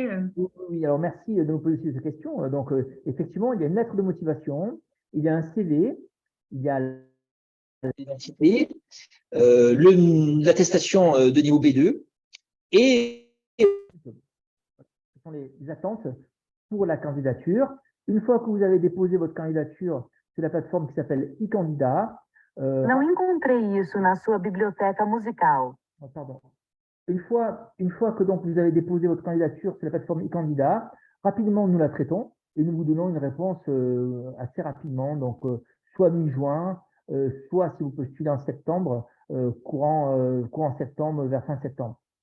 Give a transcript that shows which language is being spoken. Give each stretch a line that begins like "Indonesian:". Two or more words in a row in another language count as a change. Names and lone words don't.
French: oui, alors merci de me poser cette question. Donc, effectivement, il y a une lettre de motivation, il y a un CV, il y a l'identité, l'attestation de niveau B2 et ce sont les attentes pour la candidature. Une fois que vous avez déposé votre candidature sur la plateforme qui s'appelle e-candidat,
Portuguese: Não encontrei isso na sua biblioteca musical.
French: pardon. Une fois que donc vous avez déposé votre candidature sur la plateforme e-candidat, rapidement nous la traitons et nous vous donnons une réponse assez rapidement, donc soit mi-juin, soit si vous postulez en septembre, courant septembre, vers fin septembre.